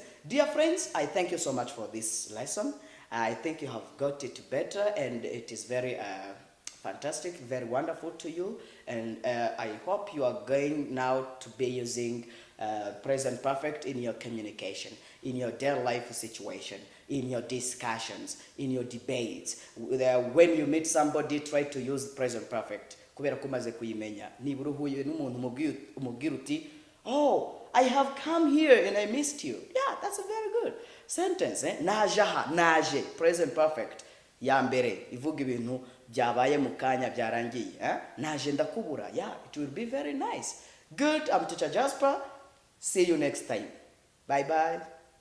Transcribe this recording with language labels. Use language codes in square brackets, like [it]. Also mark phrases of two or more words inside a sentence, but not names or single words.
[en] Dear friends, I thank you so much for this lesson. I think you have got it better and it is very fantastic, very wonderful to you, and I hope you are going now to be using present perfect in your communication, in your daily life situation, in your discussions, in your debates. When you meet somebody, try to use present perfect. [rw] Kubera kumaze kuyimenya. Nibura uhuye n'umuntu umubwira uti, [en] oh, I have come here and I missed you. Yeah, that's a very good sentence. [rw] Naje aha, naje, [en] present perfect. [rw] Ya mbere ivuga ibintu byabaye mu kanya byarangiye. Naje ndakubura. [en] Yeah, it will be very nice. Good, I'm Teacher Jasper. See you next time. Bye bye.